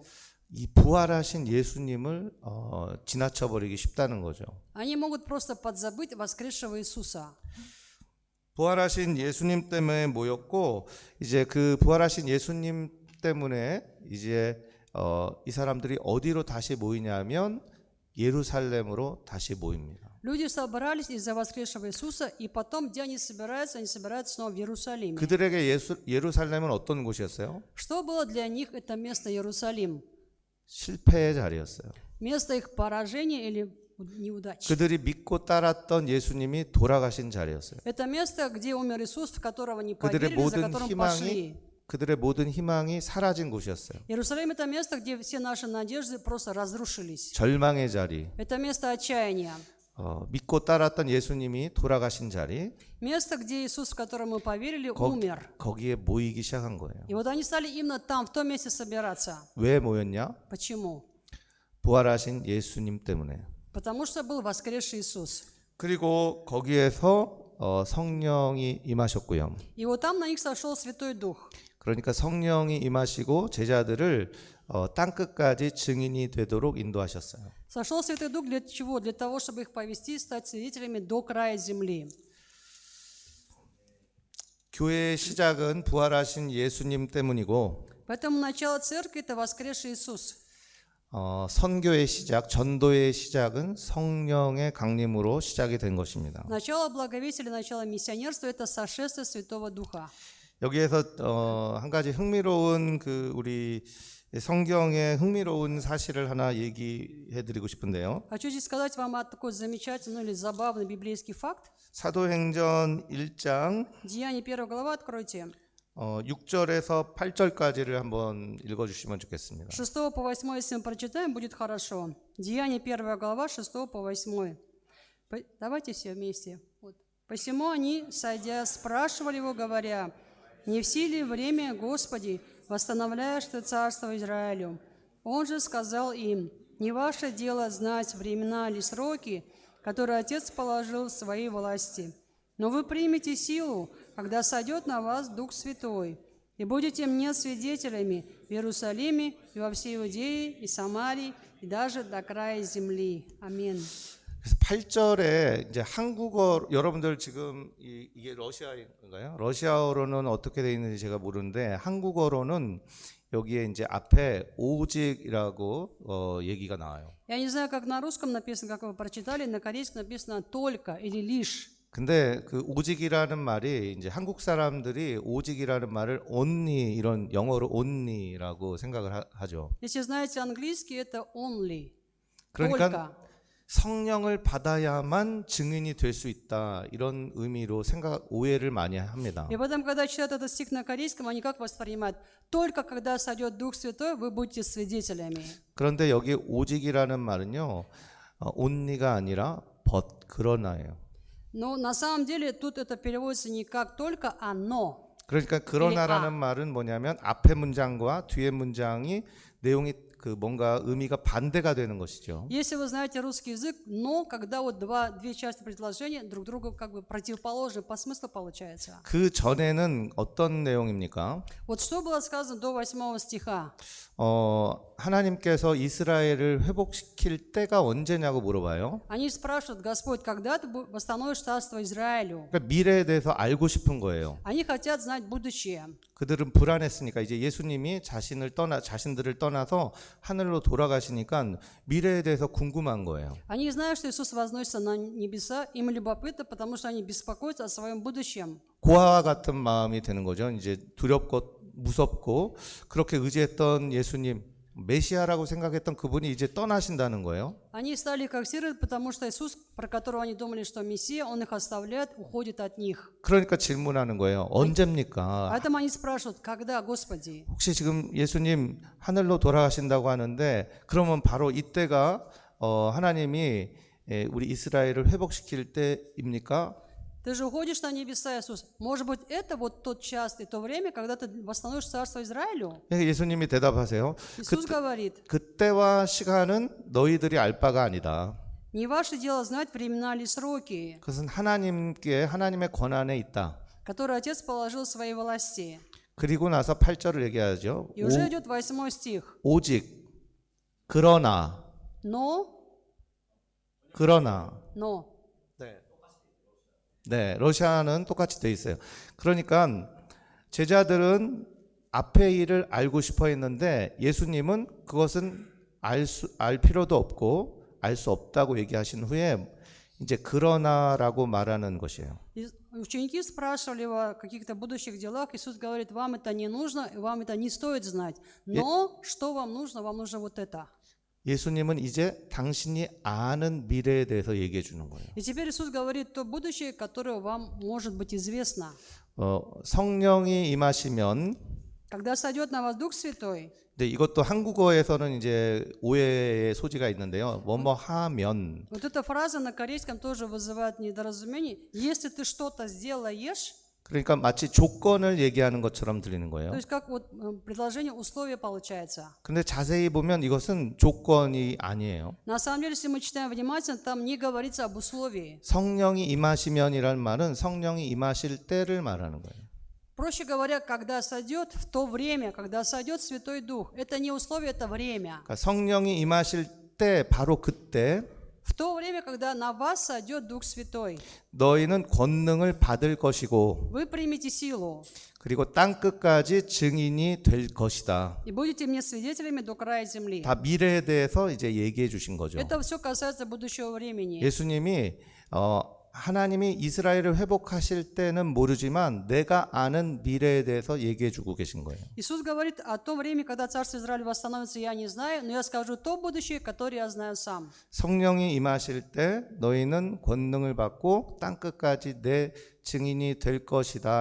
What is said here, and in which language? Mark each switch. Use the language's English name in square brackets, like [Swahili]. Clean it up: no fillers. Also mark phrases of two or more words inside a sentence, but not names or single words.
[Korean] 이 부활하신 예수님을 지나쳐버리기 쉽다는 거죠. [Russian] Они могут просто подзабыть воскресшего Иисуса. [Korean] 부활하신 예수님 때문에 모였고 이제 그 부활하신 예수님 때문에 이제 이 사람들이 어디로 다시 모이냐면 예루살렘으로 다시 모입니다. [Russian] Люди собрались из-за воскресшего Иисуса, и потом, где они собираются снова в Иерусалиме. [Korean] 그들에게 예루살렘은 어떤 곳이었어요? [Russian] Что было для них это место Иерусалим? [Korean] 실패의 자리였어요. [Russian] Место их поражения или неудачи. [Korean] 그들이 믿고 따랐던 예수님이 돌아가신 자리였어요. [Russian] Это место, где умер Иисус, в которого не [Korean] 그들의 [Russian] поверили, за [Korean] 모든 [Russian] которым [Korean] 희망이 [Russian] пошли. [Korean] 그들의 모든 희망이 사라진 곳이었어요. [Russian] Иерусалим – это место, где все наши надежды просто разрушились. [Korean] 절망의 자리, [Russian] Это место отчаяния. [Korean] 믿고 따랐던 예수님이 돌아가신 자리, [Russian] Место, где Иисус, в которого мы поверили, умер. [Korean] 거기에 모이기 시작한 거예요. [Russian] И вот они стали именно там, в том месте собираться. [Korean] 왜 모였냐? [Russian] Почему? [Korean] 부활하신 예수님 때문에. [Russian] Потому что был воскресший Иисус. [Korean] 그리고 거기에서 성령이 임하셨고요. [Russian] И вот там на них сошел Святой Дух. [Korean] 그러니까 성령이 임하시고 제자들을 땅 끝까지 증인이 되도록 인도하셨어요. [Russian] Сошел Святой Дух для чего? Для того, чтобы их повести, стать свидетелями до края земли. [Korean] 교회의 시작은 부활하신 예수님 때문이고 [Russian] Поэтому начало церкви – это воскресший Иисус. [Korean] 선교의 시작, 전도의 시작은 성령의 강림으로 시작이 된 것입니다. [Russian] Начало благовестия или начало миссионерства – это сошествие Святого Духа. [Korean] 여기에서 한 가지 흥미로운 우리 성경의 흥미로운 사실을 하나 얘기해드리고 싶은데요. [Russian] Хочу здесь сказать вам о такой замечательный или забавный библейский факт. [Korean] 사도행전 1장 [Russian] Деяние 1 глава, откройте. [Korean] 6절에서 8절까지를 한번 읽어주시면 좋겠습니다. [Russian] 6 по 8, если мы прочитаем, будет хорошо. Деяние 1 глава, 6 по 8. Давайте все вместе. Вот. Посему они, сойдя, спрашивали его, говоря: «Не в силе время, Господи, восстановляешь Ты царство Израилю?» Он же сказал им: «Не ваше дело знать времена или сроки, которые Отец положил в своей власти. Но вы примете силу, когда сойдет на вас Дух Святой, и будете мне свидетелями в Иерусалиме и во всей Иудее и Самарии, и даже до края земли». Аминь. [Korean] 그래서 8절에 이제 한국어 여러분들 지금 이게 러시아인가요? 러시아어로는 어떻게 되어 있는지 제가 모르는데 한국어로는 여기에 이제 앞에 오직이라고 얘기가 나와요. [Russian] Я не знаю, как на русском написано, как вы прочитали, на корейском написано «только» или «лишь». [Korean] 근데 그 오직이라는 말이 이제 한국 사람들이 오직이라는 말을 only 이런 영어로 only라고 생각을 하죠. [Russian] Если знаете английский, это «only». [Korean] 그러니까 [Russian] «Только». [Korean] 성령을 받아야만 증인이 될 수 있다 이런 의미로 오해를 많이 합니다. [Russian] И потом, когда читают этот стих на корейском, они как воспринимают? Только когда сойдет Дух Святой, вы будете свидетелями. [Korean] 그런데 여기 오직이라는 말은요, only가 아니라 but 그러나예요. [Russian] Но на самом деле тут это переводится не как только, а но. [Korean] 그러니까 그러나라는 말은 뭐냐면 앞에 문장과 뒤에 문장이 내용이 그 뭔가 의미가 반대가 되는 것이죠. [Russian] Если вы знаете русский язык, но когда вот две части предложения друг другу как бы противоположны по смыслу получается. [Korean] 그 전에는 어떤 내용입니까? [Russian] Вот что было сказано до 8 стиха. [Korean] 하나님께서 이스라엘을 회복시킬 때가 언제냐고 물어봐요. [Russian] Они спрашивают: Господь, когда ты восстановишь царство Израилю? [Korean] 그러니까 미래에 대해서 알고 싶은 거예요. [Russian] Они хотят знать будущее. [Korean] 그들은 불안했으니까 이제 예수님이 자신들을 떠나서 하늘로 돌아가시니까 미래에 대해서 궁금한 거예요. [Russian] Они знают, что Иисус возносится на небеса, им любопытно, потому что они беспокоятся о своем будущем. [Korean] 고아와 같은 마음이 드는 거죠. 이제 두렵고 무섭고 그렇게 의지했던 예수님, 메시아라고 생각했던 그분이 이제 떠나신다는 거예요. [Russian] Они стали как сироты, потому что Иисус, про которого они думали, что Мессия, Он их оставляет, уходит от них. [Korean] 그러니까 질문하는 거예요. 언제입니까? [Russian] Поэтому они спрашивают: когда, Господи? [Korean] 혹시 지금 예수님 하늘로 돌아가신다고 하는데 그러면 바로 이때가 하나님이 우리 이스라엘을 회복시킬 때입니까? [Russian] Ты же уходишь на небеса, Иисус. Может быть, это вот тот час и то время, когда ты восстановишь царство Израилю? [Korean] 예수님이 대답하세요. [Russian] Иисус говорит: [Korean] 그때와 시간은 너희들이 알 바가 아니다. [Russian] не ваше дело знать времена или сроки, [Korean] 그것은 하나님의 권한에 있다. [Russian] которые Отец положил в своей власти. [Korean] 그리고 나서 8절을 얘기하죠. [Russian] И уже идет 8 стих. [Korean] 오직 그러나 [Russian] Но. [Korean] 네, 러시아는 똑같이 돼 있어요. 그러니까 제자들은 앞의 일을 알고 싶어 했는데 예수님은 그것은 알 필요도 없고 알 수 없다고 얘기하신 후에 이제 그러나라고 말하는 것이에요. [Russian] Ученики спрашивали о каких-то будущих делах. Иисус говорит: вам это не нужно, вам это не стоит знать. Но что вам нужно? Вам нужно вот это. [Korean] 예수님은 이제 당신이 아는 미래에 대해서 얘기해 주는 거예요. [Russian] И теперь Иисус говорит то будущее, которое вам может быть известно. [Korean] 성령이 임하시면, [Russian] Когда сойдет на вас Дух Святой. [Korean] 근데 이것도 한국어에서는 이제 오해의 소지가 있는데요. 뭐뭐 하면. [Russian] Вот эта фраза на корейском тоже вызывает недоразумение. Если ты что-то сделаешь, [Korean] 그러니까 마치 조건을 얘기하는 것처럼 들리는 거예요. [Russian] то есть как вот предложение условия получается. [Korean] 근데 자세히 보면 이것은 조건이 아니에요. [Russian] На самом деле, если мы читаем внимательно, там не говорится об условии. 성령이 임하시면이란 말은 성령이 임하실 때를 말하는 거예요. Проще говоря, когда сойдет, в то время, когда сойдет Святой Дух. Это не условие, это время. [Korean] 그러니까 성령이 임하실 때 바로 그때 [Russian] В то время, когда на вас сойдет Дух Святой, [Korean] 너희는 권능을 받을 것이고 [Russian] вы примете силу [Korean] 그리고 땅 끝까지 증인이 될 것이다. [Russian] и будете мне свидетелями до края земли. [Korean] 다 미래에 대해서 이제 얘기해 주신 거죠. [Russian] Это все касается будущего времени. [Korean] 예수님이 하나님이 이스라엘을 회복하실 때는 모르지만 내가 아는 미래에 대해서 얘기해 주고 계신 거예요. [Russian] Иисус говорит о том времени, когда Царство Израиля восстановится, я не знаю, но я скажу то будущее, которое я знаю сам. [Korean] 성령이 임하실 때 너희는 권능을 받고 땅 끝까지 내 증인이 될 것이다.